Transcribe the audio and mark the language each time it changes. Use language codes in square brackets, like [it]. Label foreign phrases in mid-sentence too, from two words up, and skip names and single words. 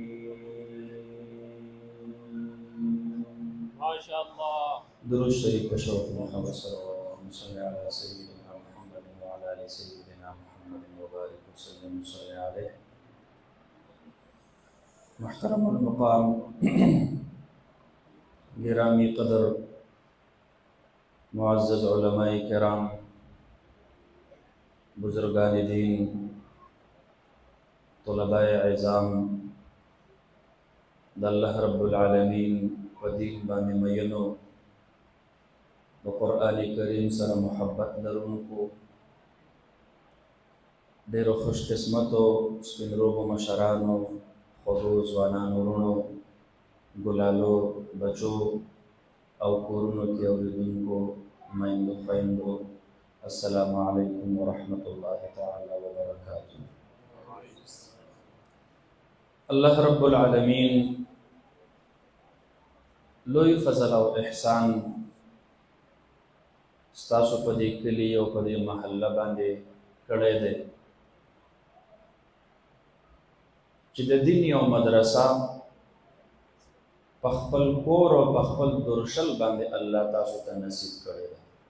[ar] ما شاء الله. درود شريف وشرف محمد صلى الله عليه وسلم على سيدنا محمد وعلى آل سيدنا محمد وبارك وسلم وصلي عليه. [ur] محترم المقام گرامی قدر معزز علماء کرام بزرگان دین طلباء اعظام [ps] د الله رب العالمین و دین باندې مینو د قرآن کریم سره محبت لرونکو ډېرو خوش قسمتو سپین روحو مشرانو خوږو ځوانانو وروڼو ګلالو بچو او کورونو کې اوریدونکو میندو خویندو [ar] السلام علیکم ورحمۃ اللہ تعالی وبرکاتہ. [ps] الله رب العالمین لوی فضل او احسان ستاسو په دې کلي او په دې محله باندې کړی دی چې د دین یو مدرسه په خپل کور او په خپل درشل باندې الله تاسو ته نصیب کړی دی.